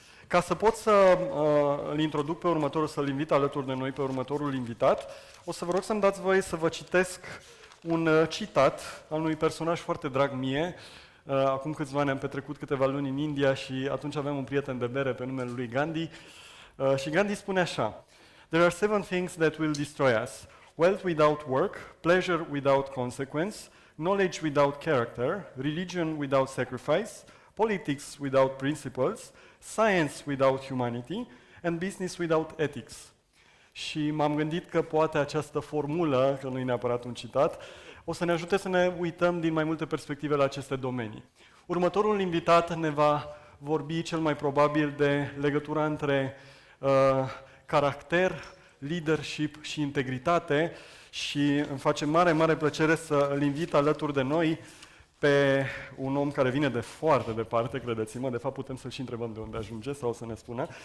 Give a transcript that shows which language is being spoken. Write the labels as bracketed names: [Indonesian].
[Romanian] Ca să pot să îl introduc pe următorul, să-l invit alături de noi pe următorul invitat, o să vă rog să-mi dați voie să vă citesc un citat al unui personaj foarte drag mie. Acum câțiva ani am petrecut câteva luni în India și atunci aveam un prieten de bere pe numele lui Gandhi. [English] Și Gandhi spune așa: "There are 7 things that will destroy us. Wealth without work, pleasure without consequence, knowledge without character, religion without sacrifice, politics without principles, science without humanity, and business without ethics." [Romanian] Și m-am gândit că poate această formulă, că nu e neapărat un citat, o să ne ajute să ne uităm din mai multe perspective la aceste domenii. Următorul invitat ne va vorbi cel mai probabil de legătura între caracter, leadership și integritate și îmi face mare, mare plăcere să îl invit alături de noi pe un om care vine de foarte departe, credeți-mă, de fapt putem să-l și întrebăm de unde ajunge sau să ne spună.